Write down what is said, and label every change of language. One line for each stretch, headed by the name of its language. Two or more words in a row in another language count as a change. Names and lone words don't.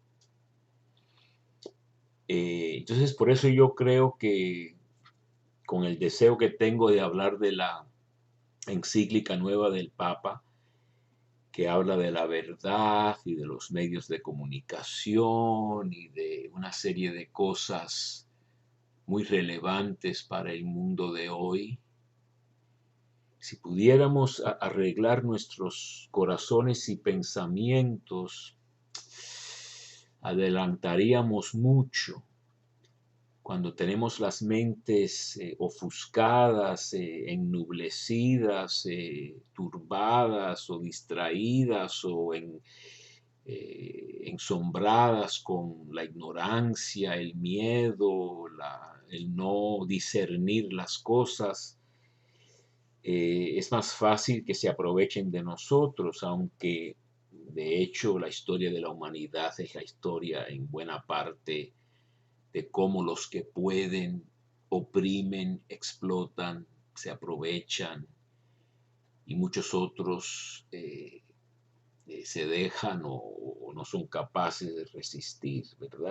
Spanish: Entonces, por eso yo creo que con el deseo que tengo de hablar de la encíclica nueva del Papa, que habla de la verdad y de los medios de comunicación y de una serie de cosas muy relevantes para el mundo de hoy. Si pudiéramos arreglar nuestros corazones y pensamientos, adelantaríamos mucho. Cuando tenemos las mentes ofuscadas, ennublecidas, turbadas o distraídas o ensombradas con la ignorancia, el miedo, el no discernir las cosas, es más fácil que se aprovechen de nosotros, aunque de hecho la historia de la humanidad es la historia en buena parte de cómo los que pueden oprimen, explotan, se aprovechan y muchos otros se dejan o no son capaces de resistir, ¿verdad?